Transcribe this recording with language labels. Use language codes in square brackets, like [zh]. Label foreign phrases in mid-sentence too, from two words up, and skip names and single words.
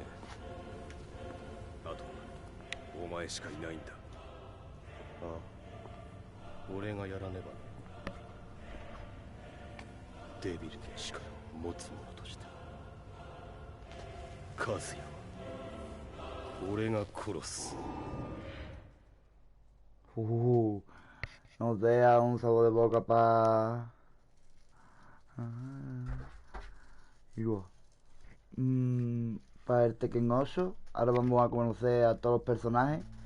[ja] あとはお前しかいないんだ。ああ、俺がやらねば。デビルの力を持つ者として和也は俺が殺す。 [es] Nos deja un sabor de boca para... Digo, para el Tekken 8. Ahora vamos a conocer a todos los personajes.